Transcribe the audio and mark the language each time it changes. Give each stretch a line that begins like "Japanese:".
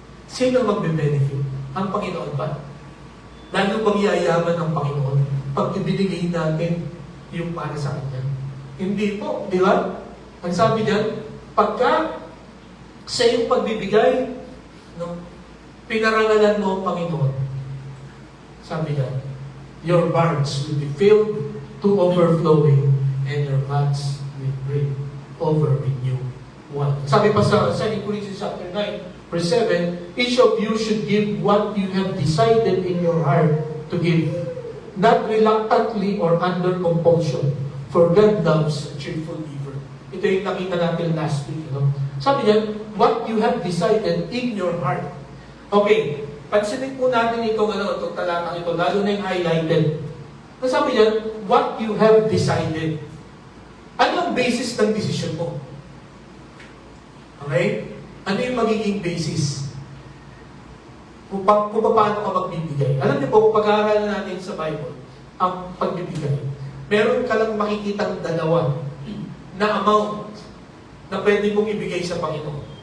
Filipino: Sino magbe-benefit? Ang Panginoon ba? Lalo bang yayaman ng Panginoon pag ibinigay natin yung para sa Kanya? Hindi po, di ba? Ang sabi niyan, pagka sa iyong pagbibigay, no, pinarangalan mo ang Panginoon. Sabi niya,
English: your barns will be filled to overflowing, and your vats will brim over with new wine.
Filipino: Sabi pa sa
English: 2 Corinthians chapter 9, verse 7, each of you should give what you have decided in your heart to give, not reluctantly or under compulsion, for God loves a cheerful giver.
Filipino: Ito yung nakita natin
English: last week.
Filipino: Sabi niya,
English: what you have decided in your heart.
Filipino: Okay, pansinin po natin itong talatang ito, lalo na yung highlighted. Sabi niya,
English: what you have decided.
Filipino: Ano ang basis ng desisyon mo? Okay? Ano yung magiging basis? Kung paano ka magbibigay. Alam niyo po, kung pag-aaralan natin sa Bible, ang pagbibigay, meron ka lang makikitang dalawa na amount na pwede mong ibigay sa Panginoon.